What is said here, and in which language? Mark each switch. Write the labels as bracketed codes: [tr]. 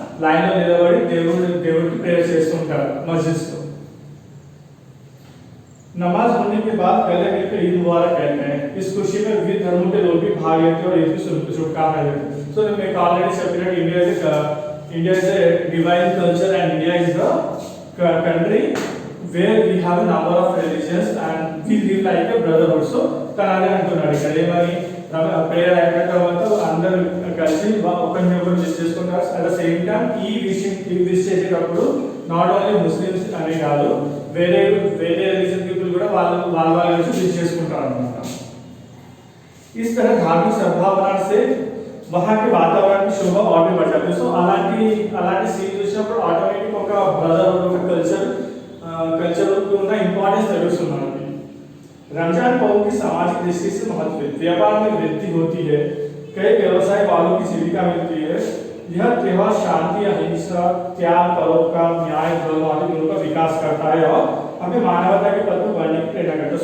[te] Line లో నిలబడి దేవుడికి ప్రేయర్ చేస్తుంటారు మస్జిద్ లో। [hi] नमाज होने के बाद पहले मिलकर ईद मुबारक कहते हैं। इस खुशी में विविध धर्मों के लोग भी भाग लेते हैं और ईद की शुभकामनाएं देते हैं। [en] So मैं already separate India is a divine culture and India is the country where we have a number of religions and we live like a brotherhood. [te] So తనాలే అంటున్నాడు ఇక్కడ ఏమని ప్రేయర్ అయిన తర్వాత అందరూ కలిసి ఒకరిని ఒకరు విష్ చేసుకుంటారు। అట్ ద సేమ్ టైం ఈ విష్ చేసేటప్పుడు నాట్ ఓన్లీ ముస్లిమ్స్ అనే కాదు వేరే రిలీజన్ పీపుల్ కూడా వాళ్ళ కలిసి విష్ చేసుకుంటారు అన్నమాట। [hi] इस तरह धार्मिक सद्भावना से वहां के वातावरण की शोभा और भी बढ़ जाती है। [te] सो అలాంటి సీన్ చూసినప్పుడు ఆటోమేటిక్ ఒక బ్రదర్హుడ్ ఒక కల్చర్ ఉన్న ఇంపార్టెన్స్ తెలుస్తుంది మనకి। [hi] रमजान पर्व की सामाजिक दृष्टि से महत्व है। व्यापार में वृद्धि होती है, कई व्यवसाय वालों की जीविका मिलती है। यह त्योहार शांति अहिंसा त्याग परोपकार न्याय धर्म आदि गुणों का विकास करता है और हमें मानवता के पथ पर बढ़ने की प्रेरणा करता है।